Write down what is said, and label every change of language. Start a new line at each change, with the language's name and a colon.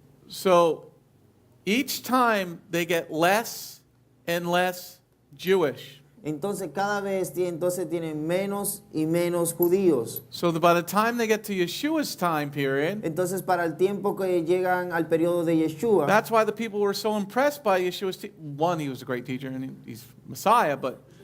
English: So each time they get less and less Jewish.
Spanish: Entonces cada vez tienen menos y menos judíos.
English: So that by the time they get to Yeshua's time period,
Spanish: Entonces para el tiempo que llegan al periodo de Yeshua,
English: that's why the people were so impressed by Yeshua's one, he was a great teacher and he's Messiah, but